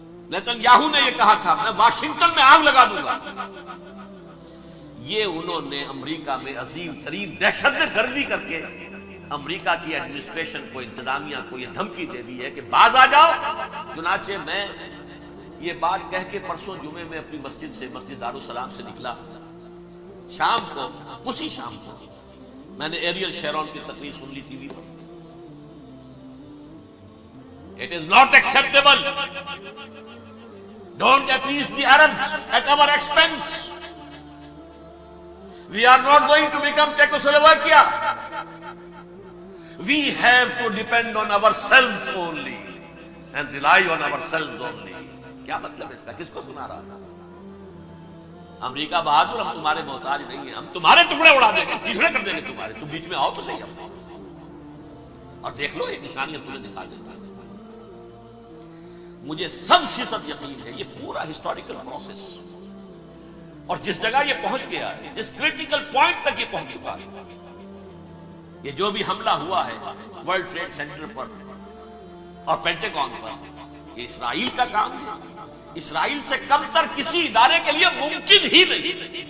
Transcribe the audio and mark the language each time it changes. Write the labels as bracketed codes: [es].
[ur] Nitin Yahoo نے یہ کہا تھا، میں واشنگٹن میں آگ لگا دوں گا۔ یہ انہوں نے امریکہ میں عظیم ترین دہشت گردی کر کے امریکہ کی ایڈمنسٹریشن کو، انتظامیہ کو یہ دھمکی دے دی ہے کہ باز آ جاؤ۔ چنانچہ میں یہ بات کہہ کے پرسوں جمعے میں اپنی مسجد سے، مسجد دارالسلام سے نکلا، شام کو، اسی شام کو میں نے ایریل شیرون کی تقریر سن لی T V per. [en] It is not acceptable. Don't appease the Arabs at our expense. We are not going to become Czechoslovakia. We have to depend on ourselves only and rely on ourselves only. [ur] کیا مطلب ہے اس کا؟ کس کو سنا رہا ہے؟ امریکہ بہادر، ہم تمہارے محتاج نہیں ہیں، ہم تمہارے ٹکڑے اڑا دیں گے، تیسرے کر دیں گے تمہارے، تم بیچ میں آؤ تو صحیح اب، اور دیکھ لو یہ نشانیاں تمہیں دکھا دیتا ہے۔ مجھے 100% یقین ہے یہ پورا ہسٹوریکل پروسیس، اور جس جگہ یہ پہنچ گیا ہے، جس کریٹیکل پوائنٹ تک یہ پہنچ چکا ہے، یہ جو بھی حملہ ہوا ہے ورلڈ ٹریڈ سینٹر پر اور پینٹاگون پر، یہ اسرائیل کا کام ہے۔ اسرائیل سے کم تر کسی ادارے کے لیے ممکن ہی نہیں،